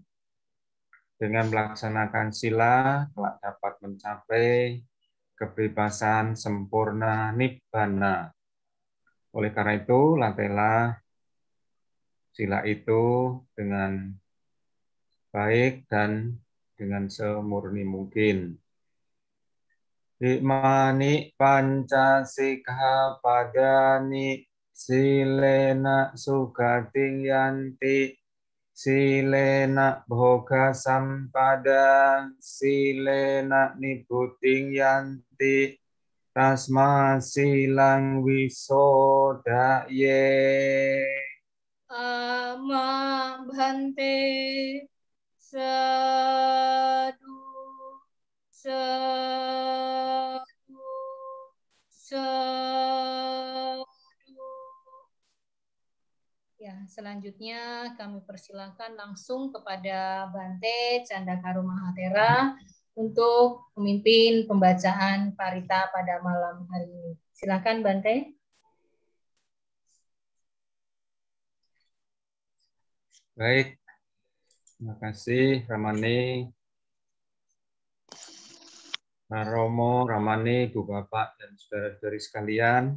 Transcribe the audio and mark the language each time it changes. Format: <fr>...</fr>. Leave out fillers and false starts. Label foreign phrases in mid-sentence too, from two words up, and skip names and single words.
<id>Dengan melaksanakan sila, kelak dapat mencapai kebebasan sempurna nibbana. Oleh karena itu, latihlah sila itu dengan baik dan dengan semurni mungkin.</id> <pi>Imani pancasika padani silena sugating yanti silena bhoga sampada silena nibbutting yanti tasma silang wisodaye. Ama bhante sadu sadu sadu.</pi> <id>Ya, selanjutnya kami persilakan langsung kepada Bante Candakaru Mahatera untuk memimpin pembacaan parita pada malam hari ini. Silakan Bante. Baik, terima kasih Ramani, Romo, Ramani, Ibu Bapak, dan saudara-saudari sekalian.</id>